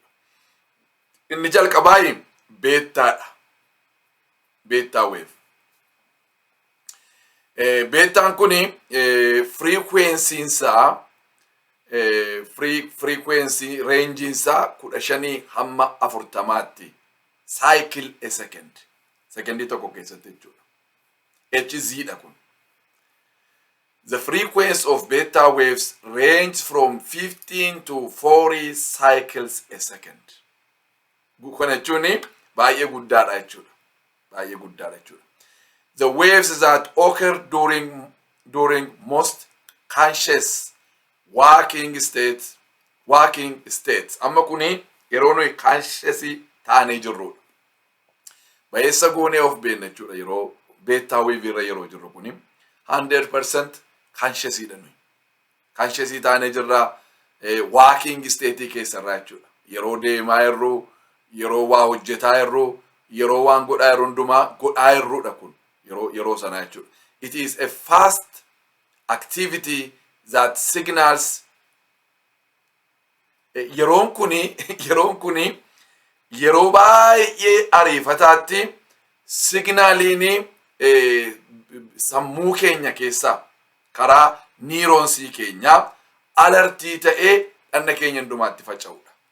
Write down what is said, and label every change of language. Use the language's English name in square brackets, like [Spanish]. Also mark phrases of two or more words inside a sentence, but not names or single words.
[Oromo] Inni jalqabaa beettaadha. Beettaa wave. Beettaan kuni [English] frequency range [Oromo] isaa 15 hamma 40 cycle a second. Secondii tokko keessatti jechuudha. Hz dha kun. [English] The frequency of beta waves range from 15 to 40 cycles a second. [Oromo] Kana jechuun baay'ee guddaadha jechuudha. [English] The waves that occur during most conscious working states. [Oromo] Amma kuni yeroo nuyi conscious taanee jirrudha. Baay'eessa goonee of beekna jechuudha yeroo [English] beta wave [Oromo] irra yeroo jirru kuni 100% conscious dha nuyi. Conscious taanee jirra [English] working state [Oromo] keessarraa jechuudha. Yeroo deemaa jirru, yeroo waa hojjetaa jirru, yeroo waan godhaa jirru hundumaa godhaa jirrudha kun. Yeroo sana jechuudha. [English] It is a fast activity that signals [Oromo] yeroon kuni yeroo baay'ee ariifataatti signaaliin sammuu keenya keessaa karaa niironsii keenyaa alartii ta'ee dhanna keenya hundumaatti faca'udha.